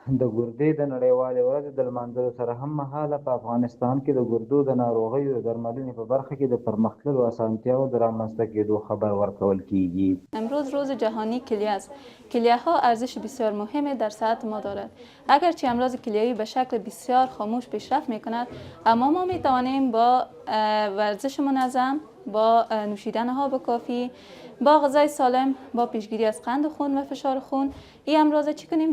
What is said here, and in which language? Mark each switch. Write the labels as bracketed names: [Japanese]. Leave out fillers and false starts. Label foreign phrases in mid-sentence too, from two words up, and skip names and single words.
[Pashto] د ګردې د نړیوالې ورځې د لمانځلو سره هم مهاله په افغانستان کې د ګردو د ناروغیو د درملنې په برخه کې د پرمختللو اسانتیاوو د رامنځته کېدو خبر ورکول کیږي. [Persian] امروز روز جهانی کلیه است. کلیه ها ارزش بسیار مهمی در صحت ما دارد. اگرچه امراض کلیوی به شکل بسیار خاموش پیشرفت می کند، اما ما می توانیم با ورزش منظم، با نوشیدن آب کافی، با غذای سالم، با پیشگیری از قند خون و فشار خون این امراض چی کنیم؟